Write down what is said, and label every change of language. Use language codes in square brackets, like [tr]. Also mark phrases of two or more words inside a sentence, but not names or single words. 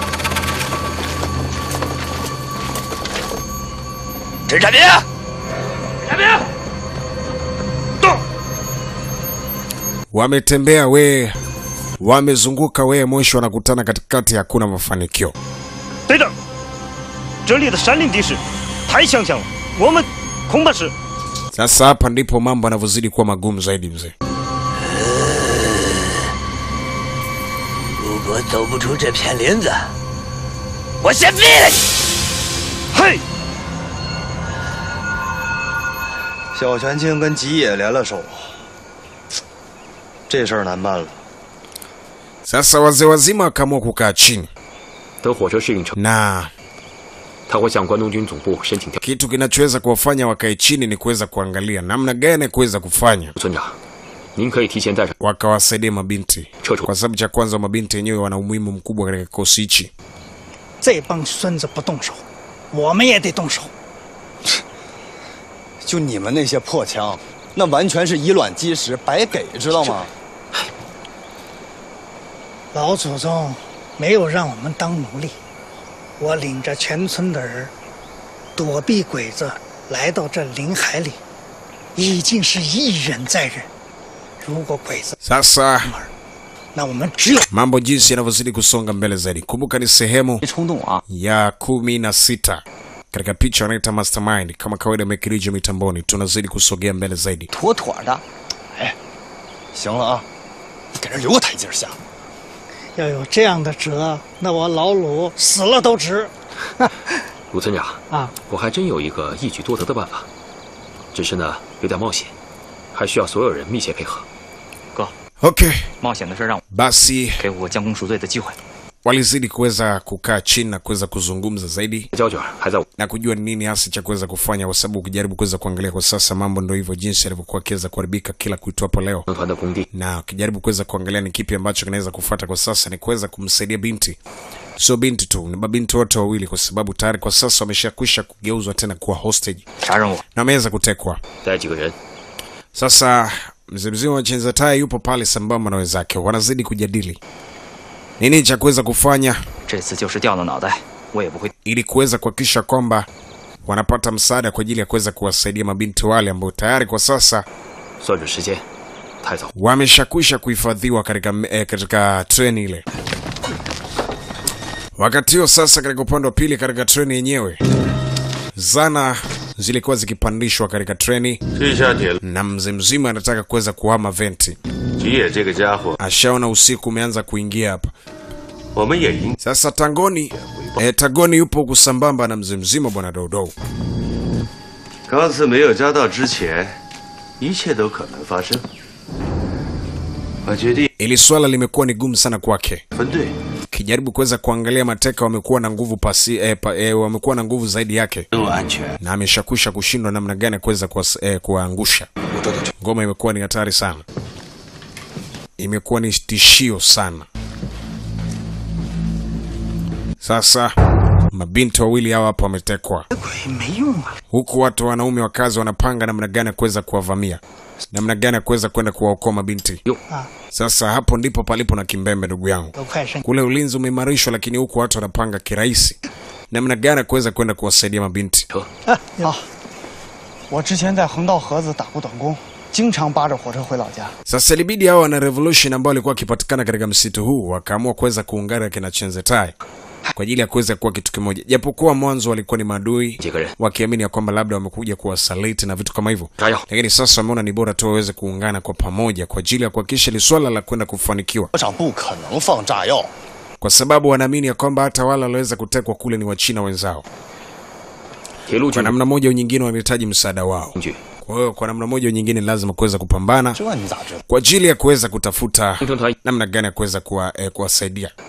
[sw] Wametembea wamezunguka mwisho wanakutana katikati hakuna mafanikio. [zh] 队长，这里的山林地势太相像了，我们恐怕是。 [sw] Sasa hapa ndipo mambo yanavyozidi kuwa magumu zaidi mzee. [zh] 如果走不出这片林子，我先毙了你！嘿，小泉青跟吉野联了手，这事儿难办了。 [sw] Sasa wazee wazima wakaamua kukaa chini. [zh] 等火车适应成， [sw] Na [zh] 他会向关东军总部申请调。 [sw] kitu kinachoweza kuwafanya wakae chini ni kuweza kuangalia namna gani kuweza kufanya. [zh] 村长，您可以提前带上 [sw] wakawasaidia mabinti. Kwa sababu cha kwanza mabinti wenyewe wana umuhimu mkubwa katika kikosi hichi. [zh] 这帮孙子不动手，我们也得动手。就你们那些破枪，那完全是以卵击石，白给，知道吗？老祖宗没有让我们当奴隶，我领着全村的人躲避鬼子，来到这林海里，已经是一忍再忍。如果鬼子 [sw] Sasa [zh] 那我们只有 [sw] mambo jinsi yanavyozidi kusonga mbele zaidi. Kumbuka ni sehemu [zh] 别冲动啊！ [sw] ya 16 katika picha wanaita Mastermind. Kama kawaida Mekirijo mitamboni, tunazidi kusogea mbele zaidi. [zh] 妥妥的。哎，行了啊，你给人留个台阶下。要有这样的辙，那我老鲁死了都值。鲁村长啊，我还真有一个一举多得的办法，只是呢有点冒险，还需要所有人密切配合。哥 [sw] Okay, [zh] 冒险的事让我 [sw] basi [zh] 给我将功赎罪的机会。 [sw] walizidi kuweza kukaa chini na kuweza kuzungumza zaidi [zh] 胶卷还在我 [sw] na kujua ni nini hasa cha kuweza kufanya, kwa sababu ukijaribu kuweza kuangalia kwa sasa mambo ndio hivyo jinsi yalivyokuwa kiweza kuharibika kila kuitwapo leo, [zh] 团的工地， [sw] na ukijaribu kuweza kuangalia ni kipi ambacho kinaweza kufuata kwa sasa ni kuweza kumsaidia binti. Sio binti tu, ni mabinti wote wawili, kwa sababu tayari kwa sasa wameshakwisha kugeuzwa tena kuwa hostage [zh] 啥任务？ [sw] na wameweza kutekwa. [zh] 带几个人， [sw] Sasa mzee mzima wa Chenza Tai yupo pale sambamba na wenzake, wanazidi kujadili nini cha kuweza kufanya [zh] 这次就是掉了脑袋，我也不会。 [sw] ili kuweza kuhakikisha kwamba wanapata msaada kwa ajili ya kuweza kuwasaidia mabinti wale ambao tayari kwa sasa [zh] 算准时间，太早。 [sw] wameshakwisha kuhifadhiwa katika treni ile. Wakati huo sasa, katika upande wa pili katika treni yenyewe, zana zilikuwa zikipandishwa katika treni na mzee mzima anataka kuweza kuhama venti. Ashaona usiku umeanza kuingia hapa. Sasa Tagoni yupo kusambamba na mzee mzima bwana Dodo. [zh] 钢丝没有扎到之前，一切都可能发生。我决定 [sw] Ili swala limekuwa ni gumu sana kwake. [zh] 分队， [sw] Kijaribu kuweza kuangalia mateka wamekuwa na nguvu wamekuwa na nguvu zaidi yake. [zh] 更安全。 [sw] Na ameshakwisha kushindwa namna gani kuweza kuangusha. Ngoma imekuwa ni hatari sana. Imekuwa ni tishio sana. Sasa mabinti wawili hawa hapa wametekwa. Huku watu wanaume wakazi wanapanga namna gani kuweza kuwavamia. Namna gani kuweza kwenda kuwaokoa mabinti. Sasa hapo ndipo palipo na kimbembe ndugu yangu. Kule ulinzi umeimarishwa, lakini huku watu wanapanga kirahisi. Namna gani kuweza kwenda kuwasaidia mabinti. [zh] 我之前在横道河子打过短工，经常扒着火车回老家。 [sw] Sasa ilibidi hao wana revolution ambao walikuwa wakipatikana katika msitu huu wakaamua kuweza kuungana kina Chenza Tai kwa ajili ya kuweza kuwa kitu kimoja. Japokuwa mwanzo walikuwa ni maadui wakiamini ya kwamba labda wamekuja kuwasaliti na vitu kama hivyo. Lakini sasa wameona ni bora tu waweze kuungana kwa pamoja kwa ajili ya kuhakikisha ile swala la kwenda kufanikiwa. [zh] 不可能放炸药， [sw] Kwa sababu wanaamini ya kwamba hata wale walioweza kutekwa kule ni Wachina wenzao. [zh] 铁路 [sw] Kwa [zh] 军 [sw] namna moja au nyingine wanahitaji msaada wao. [zh] 工具， [sw] Kwa hiyo kwa namna moja au nyingine lazima kuweza kupambana [zh] 这你咋知道？ [sw] kwa ajili ya kuweza kutafuta [zh] 工程团 [sw] namna gani ya kuweza kuwasaidia.